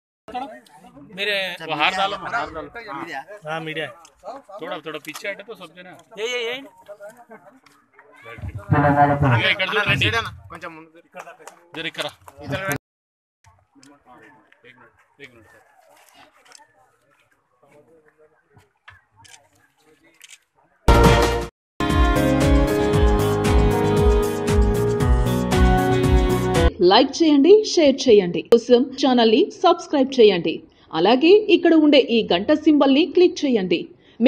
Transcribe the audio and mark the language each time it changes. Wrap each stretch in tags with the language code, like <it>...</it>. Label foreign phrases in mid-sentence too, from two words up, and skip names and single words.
<hi>थोड़ा मेरे वो हार डालो हाँ मीडिया थोड़ा थोड़ा पीछे हटे तो सब जना ये</hi> <te>ఇక్కడ చూడండి కొంచెం ముందు జర ఇక్కడ</te> <hi>एक मिनट</hi> <te>లైక్ చేయండి, షేర్ చేయండి, కోసం ఛానల్ ని సబ్స్క్రైబ్ చేయండి. అలాగే ఇక్కడ ఉండే ఈ గంట సింబల్ ని క్లిక్ చేయండి.</te>